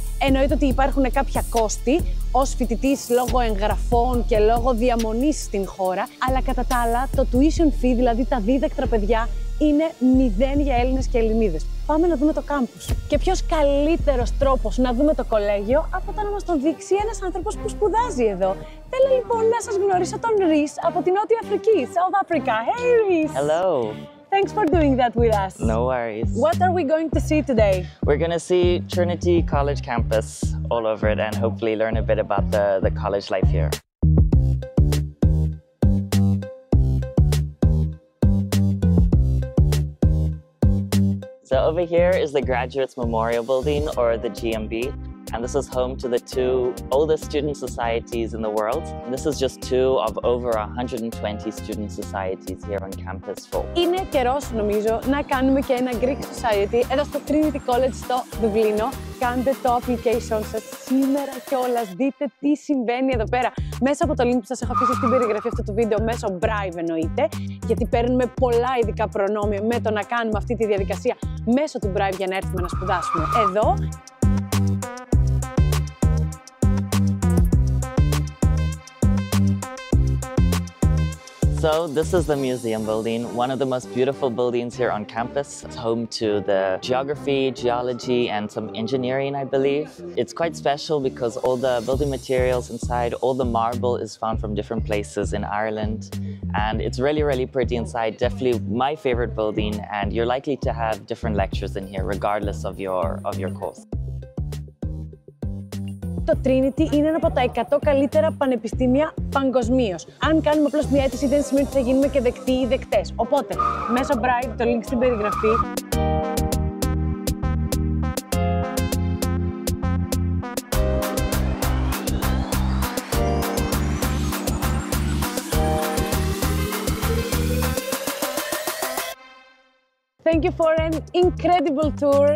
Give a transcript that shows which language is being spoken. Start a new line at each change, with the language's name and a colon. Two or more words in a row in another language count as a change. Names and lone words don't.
Greek: Εννοείται ότι υπάρχουν κάποια κόστη ως φοιτητής λόγω εγγραφών και λόγω διαμονής στην χώρα, αλλά κατά τα άλλα το
English: tuition fee,
Greek: δηλαδή τα δίδακτρα παιδιά, είναι 0 για Έλληνες και Ελληνίδες. Πάμε να δούμε το κάμπους. Και ποιος καλύτερος τρόπος να δούμε το κολέγιο από το να μας τον δείξει ένας άνθρωπος που σπουδάζει εδώ. Θέλω λοιπόν να σας γνωρίσω τον Rhys από την Νότια Αφρική,
English: South Africa. Hey Rhys! Hello! Thanks for doing that with us. No worries. What are we going to see today? We're going to see Trinity College campus all over it and hopefully learn a bit about the college life here. So over here is the Graduates Memorial Building, or the GMB, and this is home to the 2 oldest student societies in the world. And this is just 2 of over 120 student societies here on campus full.
Greek: Είναι καιρός νομίζω να κάνουμε και ένα
English: Greek Society
Greek: εδώ στο Trinity College στο Δουβλίνο. Κάντε το application σας σήμερα κιόλας, δείτε τι συμβαίνει εδώ πέρα. Μέσα από το link που σας έχω αφήσει στην περιγραφή αυτού του βίντεο, μέσω Brive εννοείται, γιατί παίρνουμε πολλά ειδικά προνόμια με το να κάνουμε αυτή τη διαδικασία μέσω του Brive για να έρθουμε να σπουδάσουμε εδώ.
English: So this is the museum building, one of the most beautiful buildings here on campus. It's home to the geography, geology, and some engineering, I believe. It's quite special because all the building materials inside, all the marble is found from different places in Ireland. And it's really, really pretty inside. Definitely my favorite building, and you're likely to have different lectures in here regardless of your course.
Greek: Το Trinity είναι ένα από τα 100 καλύτερα πανεπιστήμια παγκοσμίως. Αν κάνουμε απλώς μια αίτηση, δεν σημαίνει ότι θα γίνουμε και δεκτοί ή δεκτές. Οπότε, μέσω Brive, το link στην περιγραφή.
English: Thank you for an incredible tour.